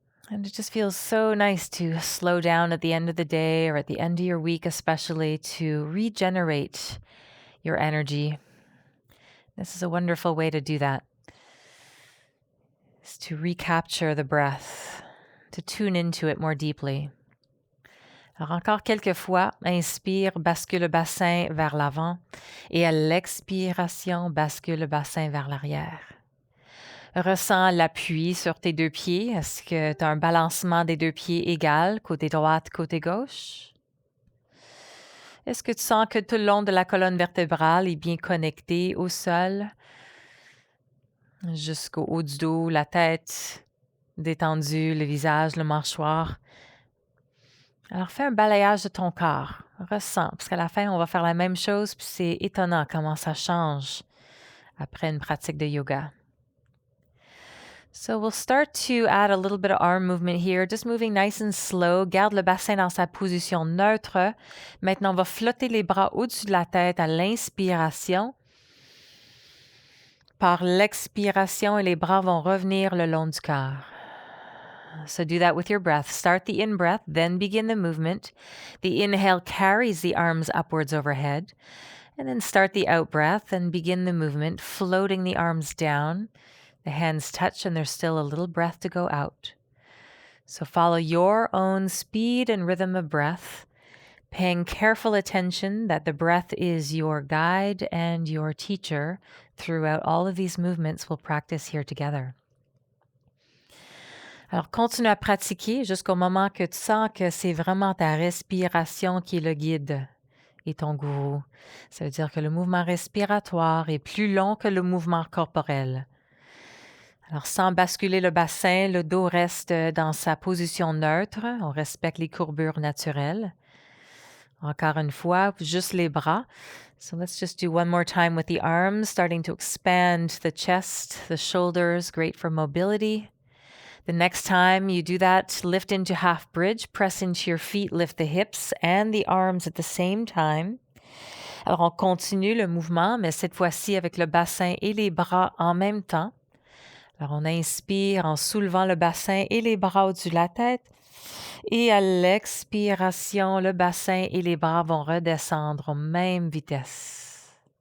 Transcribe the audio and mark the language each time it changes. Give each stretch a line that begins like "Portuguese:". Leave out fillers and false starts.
English: And it just feels so nice to slow down at the end of the day or at the end of your week, especially to regenerate your energy. This is a wonderful way to do that. Is to recapture the breath, to tune into it more deeply.
French: Alors encore quelques fois, inspire, bascule le bassin vers l'avant et à l'expiration, bascule le bassin vers l'arrière. Ressens l'appui sur tes deux pieds. Est-ce que tu as un balancement des deux pieds égal, côté droite, côté gauche? Est-ce que tu sens que tout le long de la colonne vertébrale est bien connecté au sol? Jusqu'au haut du dos, la tête détendue, le visage, le mâchoire. Alors, fais un balayage de ton corps. Ressens, parce qu'à la fin, on va faire la même chose, puis c'est étonnant comment ça change après une pratique de yoga.
English: So we'll start to add a little bit of arm movement here, just moving nice and slow.
French: Garde le bassin dans sa position neutre. Maintenant, on va flotter les bras au-dessus de la tête à l'inspiration. Par l'expiration, et les bras vont revenir le long du corps.
English: So do that with your breath. Start the in-breath, then begin the movement. The inhale carries the arms upwards overhead. And then start the out-breath and begin the movement, floating the arms down. The hands touch and there's still a little breath to go out. So follow your own speed and rhythm of breath, paying careful attention that the breath is your guide and your teacher throughout all of these movements we'll practice here together.
French: Alors, continue à pratiquer jusqu'au moment que tu sens que c'est vraiment ta respiration qui est le guide et ton gourou. Ça veut dire que le mouvement respiratoire est plus long que le mouvement corporel. Alors, sans basculer le bassin, le dos reste dans sa position neutre. On respecte les courbures naturelles. Encore une fois, juste les bras.
English: So let's just do one more time with the arms, starting to expand the chest, the shoulders, great for mobility. The next time you do that, lift into half bridge, press into your feet, lift the hips and the arms at the same time.
French: Alors, on continue le mouvement, mais cette fois-ci avec le bassin et les bras en même temps. Alors, on inspire en soulevant le bassin et les bras au-dessus de la tête. Et à l'expiration, le bassin et les bras vont redescendre aux mêmes vitesses.